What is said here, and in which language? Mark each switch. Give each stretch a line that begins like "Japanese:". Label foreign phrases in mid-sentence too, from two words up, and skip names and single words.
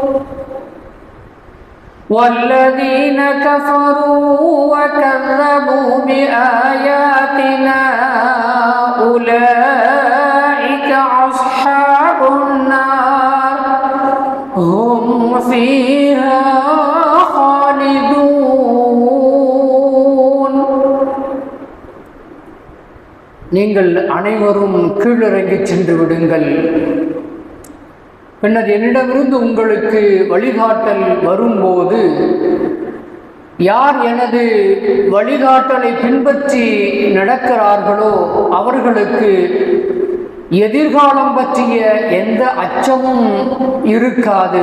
Arabic: وَالَّذِينَ كَفَرُوا وَكَذَّبُوا بِآيَاتِنَا أولئك أصحاب النار هم فيها خالدون.
Tamil: நீங்கள் அனைவரும் கீழிறங்கி சென்று விடுங்கள். பின்னர் என்னிடமிருந்து உங்களுக்கு வழிகாட்டல் வரும்போது யார் எனது வழிகாட்டலை பின்பற்றி நடக்கிறார்களோ அவர்களுக்கு எதிர்காலம் பற்றிய எந்த அச்சமும் இருக்காது.